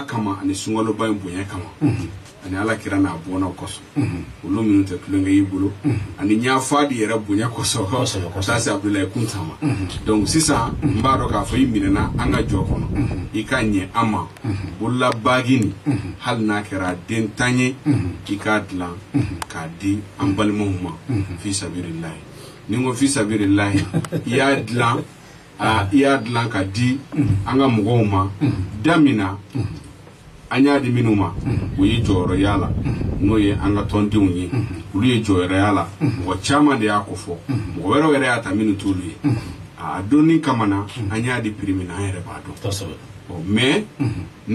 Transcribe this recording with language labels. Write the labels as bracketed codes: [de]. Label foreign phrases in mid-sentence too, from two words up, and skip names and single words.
[bm] kama ani sunkaloba in bonya kama ani ala kira n'a bɔnnaw kɔsɔn olu minnu tɛ tulonkɛ y'i bolo ani ɲafa de yɛrɛ bonya kɔsɔn ka taa se Abdulaye Kunta ma donc sisan n b'a dɔn k'a fɔ i minɛna an ka jɔ kɔnɔ i ka ɲɛ an ma bololabagi nin hali n'a kɛra den tan ye i k'a dilan k'a di an balimaw ma [ar] في سبيل الله [bm] ni n ko [ar] في سبيل الله [bm] i y'a dilan ka di an ka mɔgɔw ma damina an y'a di minnu ma o ye jɔyɔrɔ y'a la n'o ye an ka tɔndenw ye olu ye jɔyɔrɔ y'a la mɔgɔ caman de y'a ko fɔ mɔgɔ wɛrɛw yɛrɛ y'a ta minnu t'olu ye a donni kama na an y'a di prix min na an yɛrɛ b'a dɔn mais ne bɛ